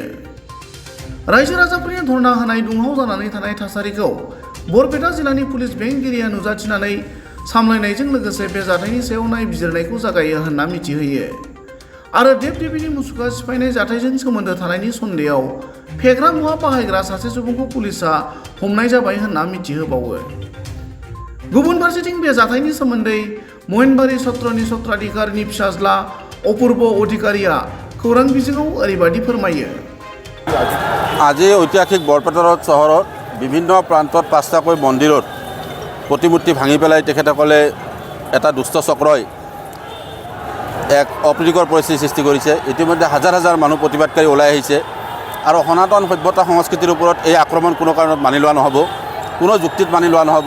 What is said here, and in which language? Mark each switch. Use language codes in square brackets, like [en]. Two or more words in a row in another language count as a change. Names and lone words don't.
[brx] रायजो राजाफोरनि धरना होनाय दुंहाव जानानै थानाय थासारिखौ बरपेटा जिल्लानि पुलिस बेंगिरिया नुजाथिनानै सामलायनायजों लोगोसे बे जाथायनि सायाव नायबिजिरनायखौ जागायो होनना मिथिहोयो आरो देब देबीनि मुसुखा सिफायनाय जाथायजों सोमोन्दो थानायनि सन्देहआव फेग्रा मुवा बाहायग्रा सासे सुबुंखौ पुलिसआ हमनाय जाबाय होनना मिथिहोबावो। गुबुन फारसेथिं बे जाथायनि सोमोन्दै महिनबारी सत्रनि सत्राधिकारनि फिसाज्ला अपूर्व अधिकारिया खौरां बिजोङाव ओरैबायदि फोरमायो। [as] আজি ঐতিহাসিক বৰপেটা रोड চহৰত বিভিন্ন প্ৰান্তত পাঁচটাকৈ মন্দিৰত প্ৰতিমূৰ্তি ভাঙি পেলাই তেখেতসকলে এটা দুষ্ট চক্ৰই এক অপ্ৰীতিকৰ পৰিস্থিতিৰ সৃষ্টি কৰিছে। ইতিমধ্যে হাজাৰ হাজাৰ মানুহ প্ৰতিবাদকাৰী ওলাই আহিছে আৰু সনাতন সভ্যতা সংস্কৃতিৰ ওপৰত এই আক্ৰমণ কোনো কাৰণত মানি লোৱা নহ'ব, কোনো যুক্তিত মানি লোৱা নহ'ব।